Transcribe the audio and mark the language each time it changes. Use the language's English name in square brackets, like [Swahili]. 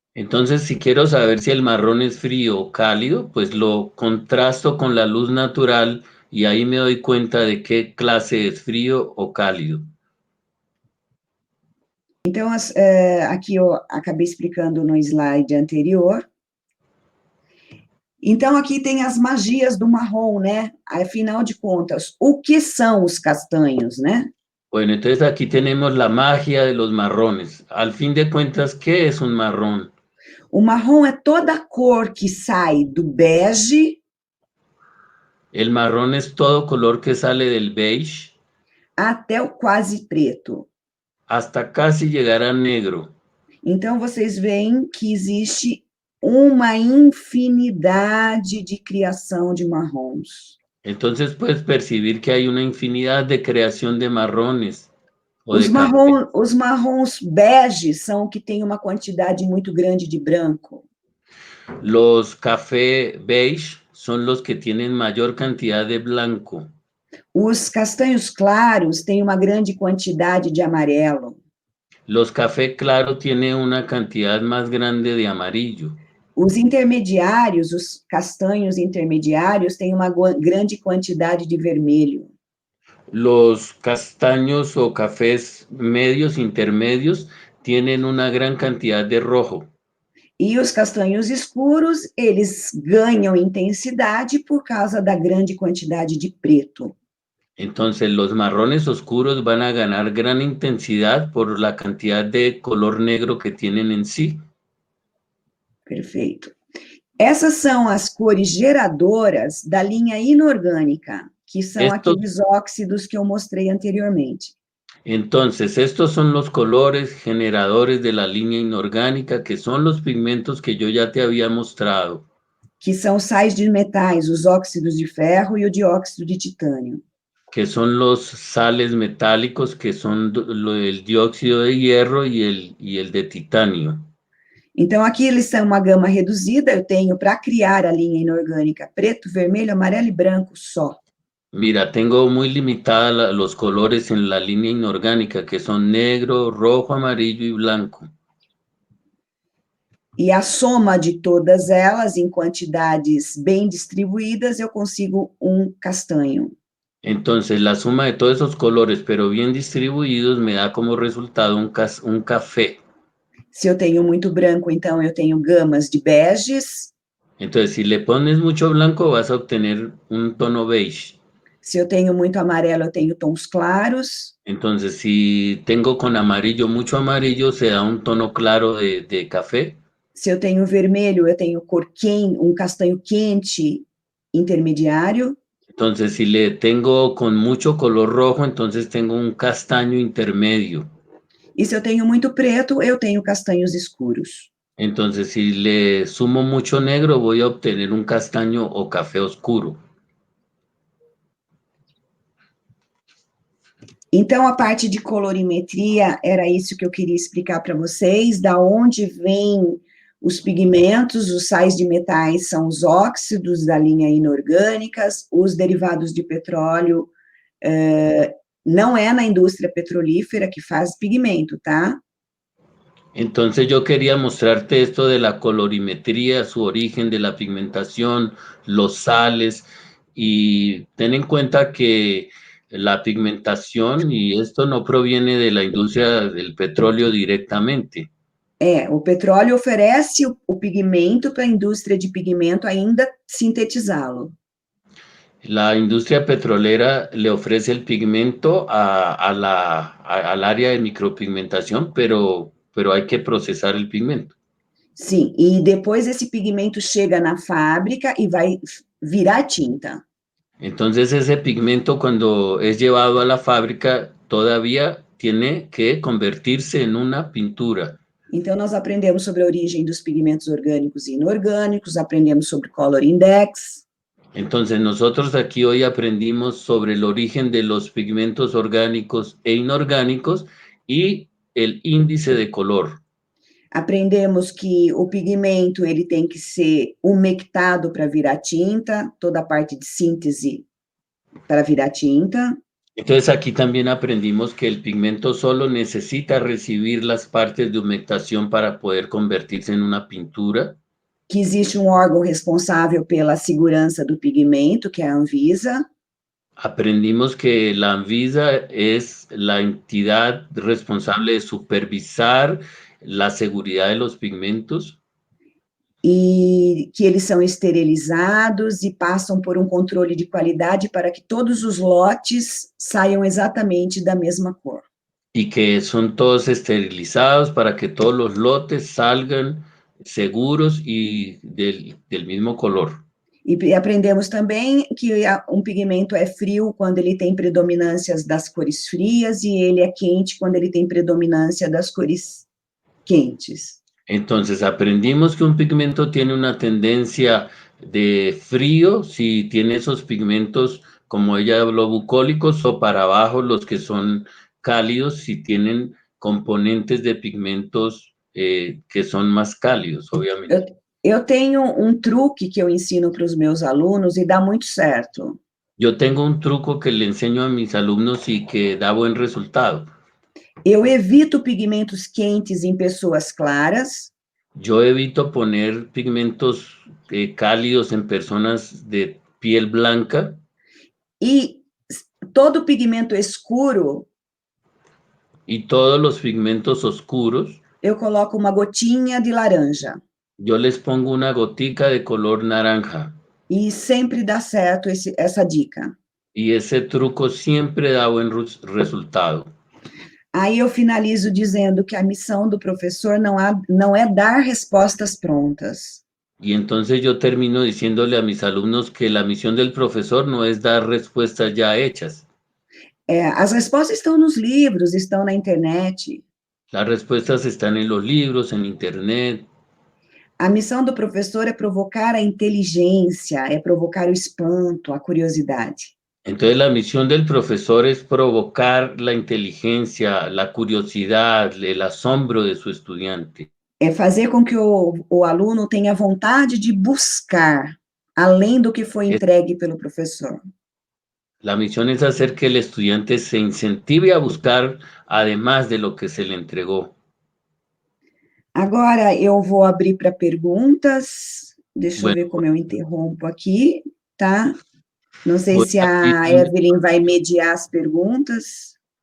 [Spanish] Entonces, si quiero saber si el marrón es frío o cálido, pues lo contrasto con la luz natural y ahí me doy cuenta de qué clase es frío o cálido. [Portuguese] Então, aqui eu acabei explicando no slide anterior. Então, aqui tem as magias do marrom, né? Afinal de contas, o que são os castanhos, né? [Spanish] Bueno, entonces aquí tenemos la magia de los marrones. Al fin de cuentas, ¿qué es un marrón? [Portuguese] O marrom é toda a cor que sai do bege [Spanish] El marrón es todo color que sale del beige [Portuguese] até o quase preto. [Spanish] hasta casi llegar a negro. [Portuguese] Então, vocês veem que existe uma infinidade de criação de marrons. [Spanish] Entonces puedes percibir que hay una infinidad de creación de marrones o [Portuguese] Os [Spanish] de café. [Portuguese] marrons bege são que tem uma quantidade muito grande de branco. [Spanish] Los café beige son los que tienen mayor cantidad de blanco. [Portuguese] Os castanhos claros têm uma grande quantidade de amarelo. [Spanish] Los café claro tienen una cantidad más grande de amarillo. [Portuguese] Os intermediários, os castanhos intermediários, têm uma grande quantidade de vermelho. [Spanish] Los castaños o cafés medios, intermedios, tienen una gran cantidad de rojo. [Portuguese] E os castanhos escuros, eles ganham intensidade por causa da grande quantidade de preto. [Spanish] Entonces los marrones oscuros van a ganar gran intensidad por la cantidad de color negro que tienen en sí. [Portuguese] Perfeito. Essas são as cores geradoras da linha inorgânica, que são aqueles óxidos que eu mostrei anteriormente. [Spanish] Entonces, estos son los colores generadores de la línea inorgánica, que son los pigmentos que yo ya te había mostrado. [Portuguese] Que são sais de metais, os óxidos de ferro e o dióxido de titânio. [Spanish] Que son los sales metálicos, que son el dióxido de hierro y el de titanio. [Portuguese] Então, aqui eles são uma gama reduzida, eu tenho para criar a linha inorgânica preto, vermelho, amarelo e branco só. [Spanish] Mira, tengo muy limitada los colores en la línea inorgánica, que son negro, rojo, amarillo y blanco. [Portuguese] E a soma de todas elas, em quantidades bem distribuídas, eu consigo um castanho. [Spanish] Entonces, la suma de todos esos colores, pero bien distribuidos, me da como resultado un café. [Portuguese] Se eu tenho muito branco, então eu tenho gamas de beges. [Spanish] Entonces, si le pones mucho blanco, vas a obtener un tono beige. [Portuguese] Se eu tenho muito amarelo, eu tenho tons claros. [Spanish] Entonces, si tengo con amarillo, mucho amarillo, se da un tono claro de café. [Portuguese] Se eu tenho vermelho, eu tenho cor quente, um castanho quente intermediário. [Spanish] Entonces, si le tengo con mucho color rojo, entonces tengo un castaño intermedio. [Portuguese] E se eu tenho muito preto, eu tenho castanhos escuros. [Spanish] Entonces, si le sumo mucho negro, voy a obtener un castaño o café oscuro. [Portuguese] Então, a parte de colorimetria era isso que eu queria explicar para vocês, da onde vêm os pigmentos, os sais de metais são os óxidos da linha inorgânicas, os derivados de petróleo, não é na indústria petrolífera que faz pigmento, tá? [Spanish] Entonces yo quería mostrarte esto de la colorimetría, su origen de la pigmentación, los sales, y ten en cuenta que la pigmentación, y esto no proviene de la industria del petróleo directamente. [Portuguese] O petróleo oferece o pigmento para a indústria de pigmento ainda sintetizá-lo. [Spanish] La industria petrolera le ofrece el pigmento al área de micropigmentación, pero hay que procesar el pigmento. [Portuguese] Sim, e depois esse pigmento chega na fábrica e vai virar tinta. [Spanish] Entonces ese pigmento cuando es llevado a la fábrica todavía tiene que convertirse en una pintura. [Portuguese] Então, nós aprendemos sobre a origem dos pigmentos orgânicos e inorgânicos, aprendemos sobre color index. [Spanish] Entonces nosotros aquí hoy aprendimos sobre el origen de los pigmentos orgánicos e inorgánicos y el índice de color. [Portuguese] Aprendemos que o pigmento ele tem que ser umectado para virar tinta, toda a parte de síntese para virar tinta. [Spanish] Entonces aquí también aprendimos que el pigmento solo necesita recibir las partes de humectación para poder convertirse en una pintura. [Portuguese] Que existe um órgão responsável pela segurança do pigmento, que é a Anvisa. [Spanish] Aprendimos que la Anvisa es la entidad responsable de supervisar la seguridad de los pigmentos. [Portuguese] E que eles são esterilizados e passam por um controle de qualidade para que todos os lotes saiam exatamente da mesma cor. [Spanish] Y que son todos esterilizados para que todos los lotes salgan seguros y del mismo color. [Portuguese] E aprendemos também que um pigmento é frio quando ele tem predominâncias das cores frias e ele é quente quando ele tem predominância das cores quentes. [Spanish] Entonces aprendimos que un pigmento tiene una tendencia de frío si tiene esos pigmentos, como ella habló, bucólicos, o para abajo los que son cálidos si tienen componentes de pigmentos que son más cálidos, obviamente. [Portuguese] Eu tenho um truque que eu ensino para os meus alunos e dá muito certo. [Spanish] Yo tengo un truco que le enseño a mis alumnos y que da buen resultado. [Portuguese] Eu evito pigmentos quentes em pessoas claras. [Spanish] Yo evito poner pigmentos cálidos en personas de piel blanca. [Portuguese] E todo pigmento escuro. [Spanish] Y todos los pigmentos oscuros. [Portuguese] Eu coloco uma gotinha de laranja. [Spanish] Yo les pongo una gotica de color naranja. [Portuguese] E sempre dá certo essa dica. [Spanish] Y ese truco siempre da buen resultado. [Portuguese] Aí eu finalizo dizendo que a missão do professor não é dar respostas prontas. [Spanish] Y entonces yo termino diciéndole a mis alumnos que la misión del profesor no es dar respuestas ya hechas. [Portuguese] As respostas estão nos livros, estão na internet. [Spanish] Las respuestas están en los libros, en internet. [Portuguese] A missão do professor é provocar a inteligência, é provocar o espanto, a curiosidade. [Spanish] Entonces la misión del profesor es provocar la inteligencia, la curiosidad, el asombro de su estudiante. [Portuguese] É fazer com que o aluno tenha vontade de buscar, além do que foi entregue pelo professor. [Spanish] La misión es hacer que el estudiante se incentive a buscar, además de lo que se le entregó. [Portuguese] Agora eu vou abrir para perguntas. Deixa eu ver como eu interrompo aqui, tá? Não sei se a Evelyn vai mediar as perguntas.